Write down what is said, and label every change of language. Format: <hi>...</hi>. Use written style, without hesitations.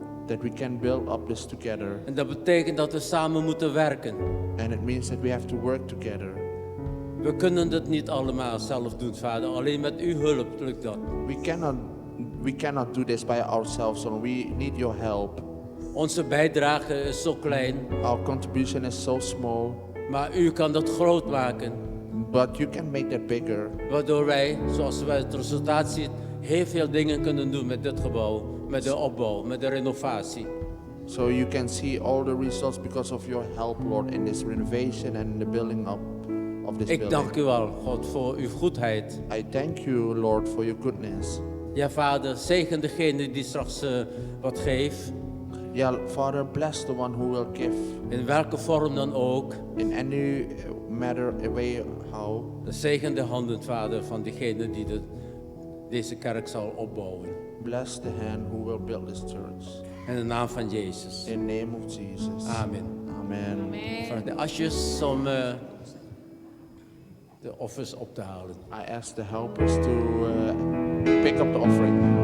<en>That we can build up this together.</en> <nl>En dat betekent dat we samen moeten werken.</nl> <en>And it means that we have to work together.</en> <nl>We kunnen het niet allemaal zelf doen, Vader. Alleen met uw hulp lukt dat.</nl> <en>We cannot do this by ourselves, so we need your help.</en> <nl>Onze bijdrage is zo klein,</nl> <en>Our contribution is so small,</en> <nl>maar u kan dat groot maken.</nl> <en>but you can make that bigger.</en> <nl>Waardoor wij, zoals wij het resultaat zien, heel veel dingen kunnen doen met dit gebouw. Met de opbouw, met de renovatie.</nl> <en>So you can see all the results because of your help, Lord, in this renovation and in the building up of this</en> <nl>Ik</nl> <en>building.</en> <nl>dank u wel, God, voor uw goedheid.</nl> <en>I thank you, Lord, for your goodness.</en> <nl>Ja, Vader, zegen degene die straks wat geeft.</nl> <en>Yeah, Father, bless the one who will give</en> <nl>In welke vorm dan ook.</nl> <en>in any matter, way, how.</en> <nl>Zegen de handen, Vader, van degene die deze kerk zal opbouwen.</nl> <en>Bless the hand who will build this church.</en> <nl>In de naam van Jezus.</nl> <en>In the name of Jesus. Amen. Amen.</en> <nl>Vraag de asjes om de offers op te halen.</nl> <en>I ask the helpers to pick up the offering.</en>